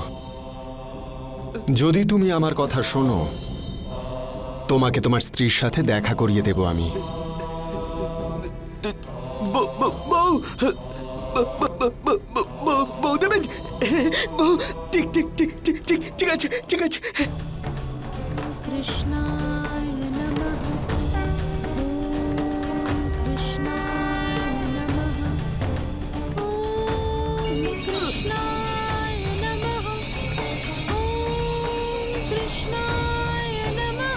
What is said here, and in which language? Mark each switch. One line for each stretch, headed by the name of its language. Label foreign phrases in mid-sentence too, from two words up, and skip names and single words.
Bangla: যদি তুমি আমার কথা শোনো, তোমাকে তোমার স্ত্রীর সাথে দেখা করিয়ে দেব আমি। বউ দেবেন? বউ, ঠিক ঠিক ঠিক ঠিক ঠিক ঠিক আছে, ঠিক আছে।
Sanskrit: कृष्णाय नमः। ॐ कृष्णाय नमः। ॐ कृष्णाय नमः। ॐ कृष्णाय नमः।